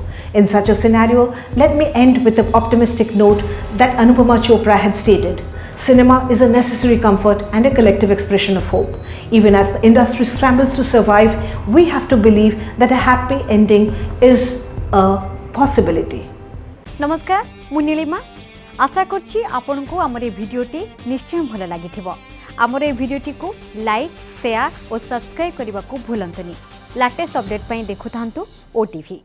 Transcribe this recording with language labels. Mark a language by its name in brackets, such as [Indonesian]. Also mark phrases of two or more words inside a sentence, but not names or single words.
[English] In such a scenario, let me end with the optimistic note that Anupama Chopra had stated. Cinema is a necessary comfort and a collective expression of hope. Even as the industry scrambles to survive, we have to believe that a happy ending is a possibility. [Odia] ନମସ୍କାର ମୁଁ ନୀଳିମା ଆଶା କରୁଛି ଆପଣ କୁ ଆମର ଏ ଭିଡିଓଟି ନିଶ୍ଚୟ ଭଲ ଲାଗିଥିବ। ଆମର ଏ ଭିଡିଓଟି କୁ [English] like share [Odia] ଆଉ ସବସ୍କ୍ରାଇବ କରିବା କୁ ଭୁଲନ୍ତୁନି। [English] latest update [Odia] ପାଇଁ ଦେଖୁଥାନ୍ତୁ ଓଟିଭି।